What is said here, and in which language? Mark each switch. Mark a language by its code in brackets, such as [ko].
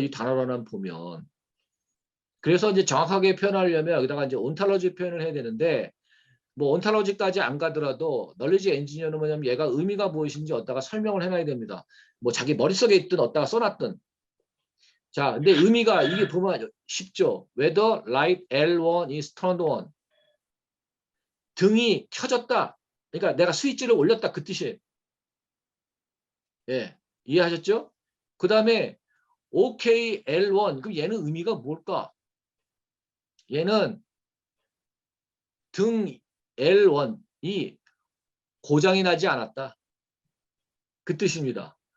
[ko] 이 단어로만 보면. 그래서 이제 정확하게 표현하려면 여기다가 이제 온탈러지 표현을 해야 되는데 뭐 온탈러지까지 안 가더라도 널리지 엔지니어는 뭐냐면 얘가 의미가 무엇인지 어디다가 설명을 해놔야 됩니다. 뭐 자기 머릿속에 있든 어디다가 써놨든. 자, 근데 의미가 이게 보면 쉽죠. [en] Whether light L1 is turned on. [ko] 등이 켜졌다. 그러니까 내가 스위치를 올렸다 그 뜻이에요. 예, 이해하셨죠? 그 다음에 OK L1 그럼 얘는 의미가 뭘까? 얘는 등 L1이 고장이 나지 않았다. 그 뜻입니다.